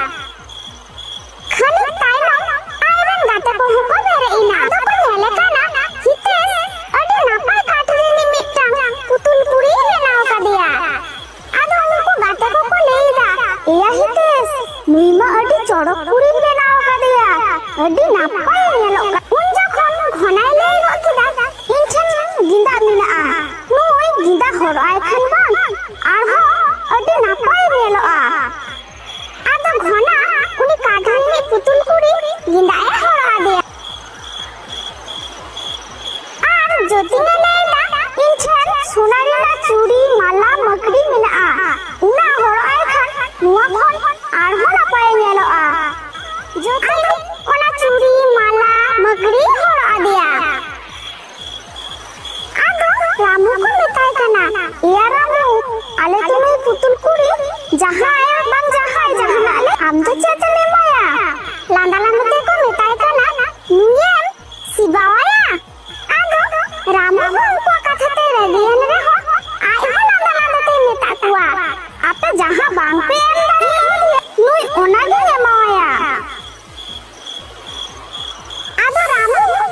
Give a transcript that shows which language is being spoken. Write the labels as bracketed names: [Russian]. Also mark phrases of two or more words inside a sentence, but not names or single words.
[Santali] खाली तायनम आइरन गाते को हुको बेरे इना आदो को नेले काना हितेश अडी नापाय काठ रेनी मिटन पुतुल कुड़ी बनाव कादिया। आदो उनको गाते को लेइदा एया हितेश नुइमा अडी चड़क कुड़ी बनाव कादिया अडी नापाय नेलोक उन जखन घनाय लेइ गो किदा इन ठेन गिंदा मेनाआ नुई गिंदा हरआय खान बांग आरहो अडी नापाय नेलोआ। आदो घना उनी काठनि पुतुल कुड़ी गिंदाए हरआ दे आर ज्योतिने लेइदा इन ठेन सोनारिना चूड़ी माला मकड़ी मेनाआ उना हरआय खान नुआ खन आरहो नापाय नेलोआ। ज्योतिन ओना चूड़ी माला मकड़ी हरआ दिया। आदो रामू को मेताय कना या रामू आले तुनुई पुतुल कुड़ी जहां आया बांग जहां जहां आले आम तो चेतने माया लांदा लांदते को मेताय कना नुयेम सिबावाया। आदो रामू को कथाते रेडियन रे हो आय हो लांदा लांदते मेता कुआ आपे जहां बांग पे नुई ओना गे एमाया। आदो रामू